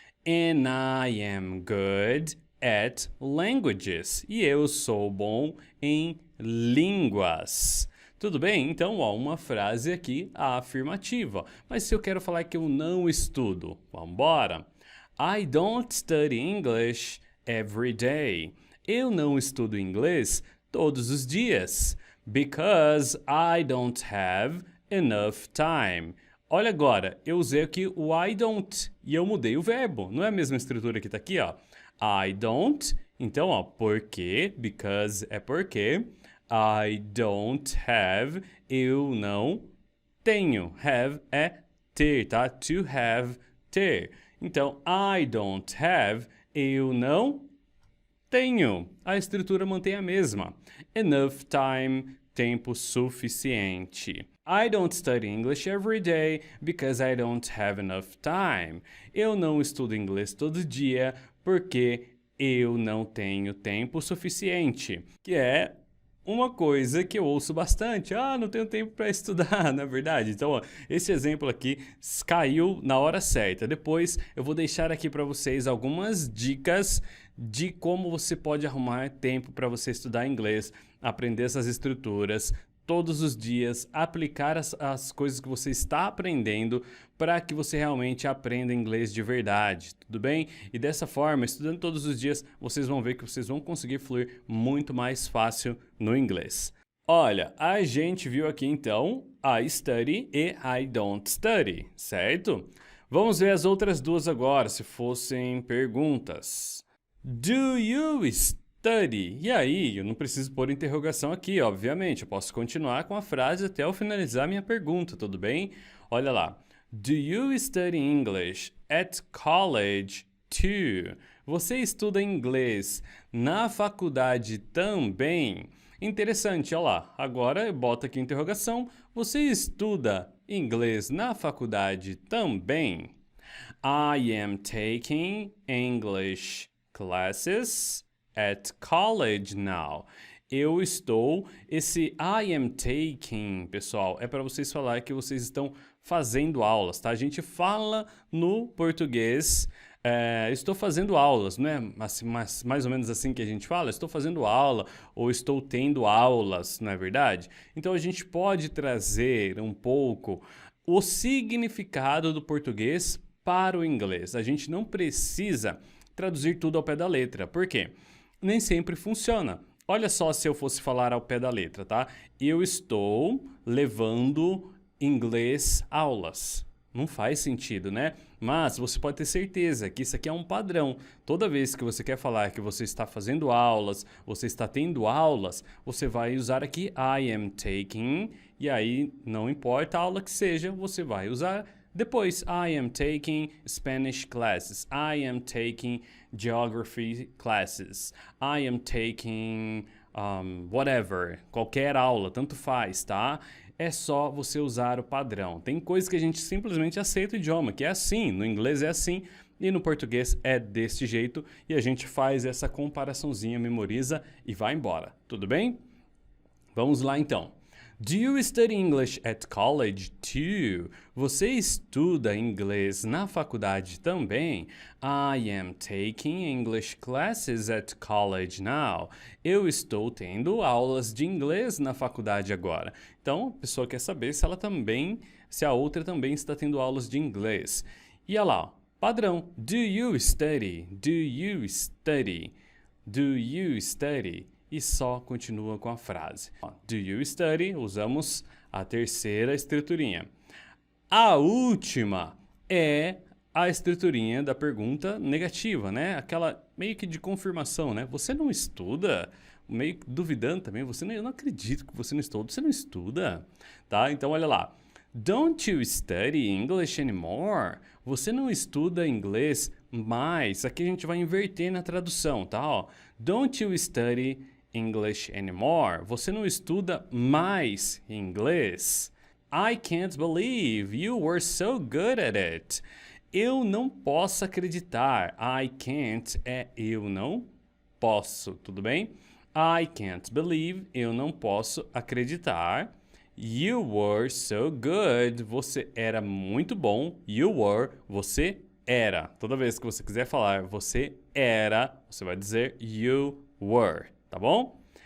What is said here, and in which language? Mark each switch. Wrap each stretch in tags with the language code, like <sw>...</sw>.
<en>And I am good at languages.</en> <pt>E eu sou bom em línguas. Tudo bem? Então, ó, uma frase aqui afirmativa. Mas se eu quero falar que eu não estudo, vamos embora.</pt> <en>I don't study English every day.</en> <pt>Eu não estudo inglês todos os dias.</pt> <en>Because I don't have enough time.</en> <pt>Olha agora, eu usei aqui o</pt> <en>I don't</en> <pt>e eu mudei o verbo. Não é a mesma estrutura que está aqui, ó.</pt> <en>I don't,</en> <pt>então, ó, porque, because é porque.</pt> <en>I don't have,</en> <pt>eu não tenho. Have é ter, tá?</pt> <en>To have,</en> <pt>ter. Então,</pt> <en>I don't have,</en> <pt>eu não tenho. A estrutura mantém a mesma.</pt> <en>Enough time,</en> <pt>tempo suficiente.</pt> <en>I don't study English every day because I don't have enough time.</en> <pt>Eu não estudo inglês todo dia porque eu não tenho tempo suficiente. Que é uma coisa que eu ouço bastante. Ah, não tenho tempo para estudar, na verdade. Então, ó, esse exemplo aqui caiu na hora certa. Depois eu vou deixar aqui para vocês algumas dicas de como você pode arrumar tempo para você estudar inglês, aprender essas estruturas todos os dias, aplicar as coisas que você está aprendendo para que você realmente aprenda inglês de verdade, tudo bem? E dessa forma, estudando todos os dias, vocês vão ver que vocês vão conseguir fluir muito mais fácil no inglês. Olha, a gente viu aqui então</pt> <en>I study e I don't study,</en> <pt>certo? Vamos ver as outras duas agora, se fossem perguntas.</pt> <en>Do you study?</en> <pt>E aí, eu não preciso pôr interrogação aqui, obviamente. Eu posso continuar com a frase até eu finalizar minha pergunta, tudo bem? Olha lá.</pt> <en>Do you study English at college too?</en> <pt>Você estuda inglês na faculdade também? Interessante, olha lá. Agora eu boto aqui a interrogação. Você estuda inglês na faculdade também?</pt> <en>I am taking English classes at college now.</en> <pt>Eu estou. Esse</pt> <en>I am taking,</en> <pt>pessoal, é para vocês falar que vocês estão fazendo aulas, tá? A gente fala no português. Estou fazendo aulas, não é assim, mais ou menos assim que a gente fala? Estou fazendo aula ou estou tendo aulas, não é verdade? Então a gente pode trazer um pouco o significado do português para o inglês. A gente não precisa traduzir tudo ao pé da letra. Por quê? Nem sempre funciona. Olha só se eu fosse falar ao pé da letra, tá? Eu estou levando inglês aulas. Não faz sentido, né? Mas você pode ter certeza que isso aqui é um padrão. Toda vez que você quer falar que você está fazendo aulas, você está tendo aulas, você vai usar aqui</pt> <en>I am taking,</en> <pt>e aí não importa a aula que seja, você vai usar depois.</pt> <en>I am taking Spanish classes. I am taking geography classes. I am taking whatever,</en> <pt>qualquer aula, tanto faz, tá? É só você usar o padrão. Tem coisas que a gente simplesmente aceita o idioma, que é assim, no inglês é assim e no português é desse jeito, e a gente faz essa comparaçãozinha, memoriza e vai embora. Tudo bem? Vamos lá então.</pt> <en>Do you study English at college too?</en> <pt>Você estuda inglês na faculdade também?</pt> <en>I am taking English classes at college now.</en> <pt>Eu estou tendo aulas de inglês na faculdade agora. Então, a pessoa quer saber se ela também, se a outra também está tendo aulas de inglês. E olha lá, padrão.</pt> <en>Do you study? Do you study? Do you study?</en> <pt>E só continua com a frase.</pt> <en>Do you study?</en> <pt>Usamos a terceira estruturinha. A última é a estruturinha da pergunta negativa, né? Aquela meio que de confirmação, né? Você não estuda? Meio que duvidando também. Eu não acredito que você não estuda. Você não estuda? Tá? Então, olha lá.</pt> <en>Don't you study English anymore?</en> <pt>Você não estuda inglês mais? Aqui a gente vai inverter na tradução, tá?</pt> <en>Ó, don't you study English anymore?</en> <pt>Você não estuda mais inglês?</pt> <en>I can't believe you were so good at it.</en> <pt>Eu não posso acreditar.</pt> <en>I can't</en> <pt>é eu não posso, tudo bem?</pt> <en>I can't believe,</en> <pt>eu não posso acreditar.</pt> <en>You were so good.</en> <pt>Você era muito bom.</pt> <en>You were,</en> <pt>você era. Toda vez que você quiser falar você era, você vai dizer</pt> <en>you were,</en> <pt>tá bom?</pt>